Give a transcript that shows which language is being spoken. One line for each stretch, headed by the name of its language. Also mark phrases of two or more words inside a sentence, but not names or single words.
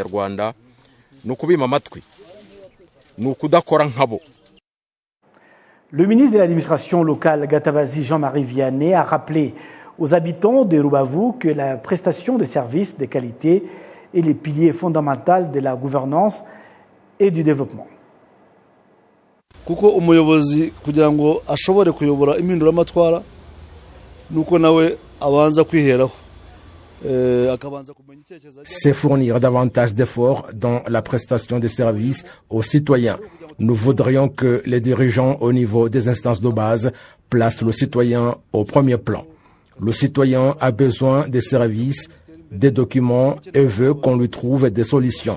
French: Le ministre de l'administration locale, Gatabazi Jean-Marie Vianney, a rappelé aux habitants de Rubavu que la prestation de services de qualité est le pilier fondamental de la gouvernance et du développement.
Kinyarwanda: Kuko umuyobozi kugira ngo ashobore kuyobora impinduramatwara nuko nawe abanza kwiheraho
French: c'est fournir davantage d'efforts dans la prestation des services aux citoyens. Nous voudrions que les dirigeants au niveau des instances de base placent le citoyen au premier plan. Le citoyen a besoin des services, des documents et veut qu'on lui trouve des solutions.